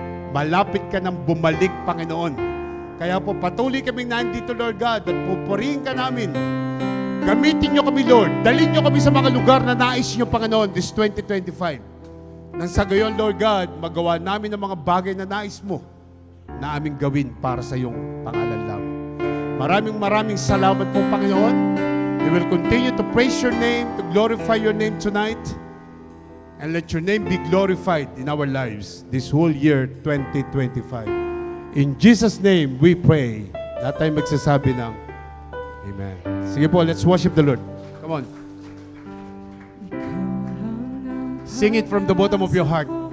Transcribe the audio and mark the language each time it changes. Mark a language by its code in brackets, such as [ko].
[tl] Malapit ka nang bumalik, Panginoon. Kaya po patuloy kaming nandito, Lord God, at pupurihin ka namin. Gamitin nyo kami, Lord. Dalhin nyo kami sa mga lugar na nais nyo, Panginoon, this 2025. Nang sa gayon, Lord God, magawa namin ang mga bagay na nais mo na aming gawin para sa iyong pangalan lang. Maraming salamat po, Panginoon. [en] We will continue to praise your name, to glorify your name tonight, and let your name be glorified in our lives this whole year 2025. In Jesus' name, we pray. [tl] Lahat tayo magsasabi ng Amen. [en] Sige po, let's worship the Lord. Come on. Sing it from the bottom of your heart.